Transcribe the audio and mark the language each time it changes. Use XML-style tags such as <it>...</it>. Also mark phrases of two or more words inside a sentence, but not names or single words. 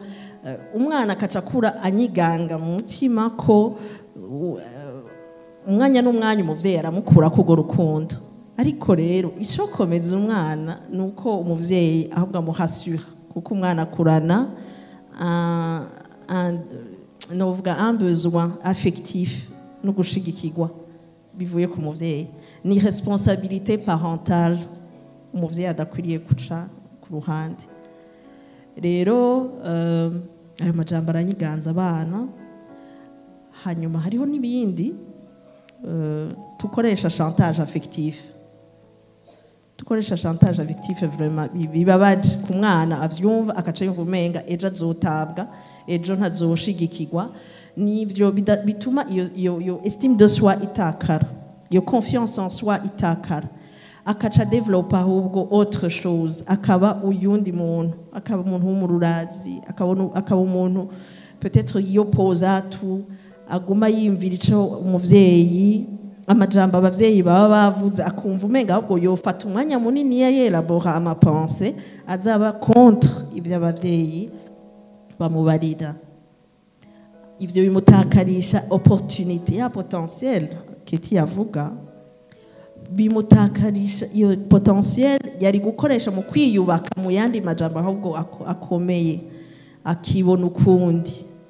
<rn>Umwana akaca akura anyiganga mu mutima ko umwanya n'umwanya umuvyeyi aramukura kugo rukundo. Ariko rero ico komeza umwana nuko umuvyeyi ahubwo amuhasura, kuko umwana akurana novuga</rn> <fr>un besoin affectif</fr> <rn>no gushigikirwa bivuye ku muvyeyi. Ni</rn> <fr>responsabilité parentale</fr> <rn>umuvyeyi adakwiriye guca ku ruhande. Rero ayo majambo aranyiganza abana. Hanyuma hariho n'ibindi tukoresha</rn> <fr>chantage affectif.</fr> <rn>Tukoresha</rn> <fr>chantage affectif vraiment</fr> <rn>bibabaje ku mwana avyumva akaca yumva umenga ejo azotabwa, ejo ntazoshigikirwa. Nivyo bituma iyo</rn> <fr>estime de soi</fr> <rn>itakara, iyo</rn> <fr>confiance en soi</fr> <rn>itakara, akaca developa ahubwo</rn> <fr>autre chose,</fr> <rn>akaba uyundi muntu, akaba umuntu w'umururazi, akaba umuntu peut-être yopoza tu, aguma yimvira ico umuvyeyi amajambo abavyeyi baba bavuze, akumva umenga ahubwo yofata umwanya munini yelabora amapense azaba contre ibyo abavyeyi bamubarira. Ivyo bimutakarisha opportunité ya potentiel Keti yavuga, bimutakarisha iyo potentiel yari gukoresha mu kwiyubaka mu yandi majambo ahubwo akomeye, akibona ukundi.</rn>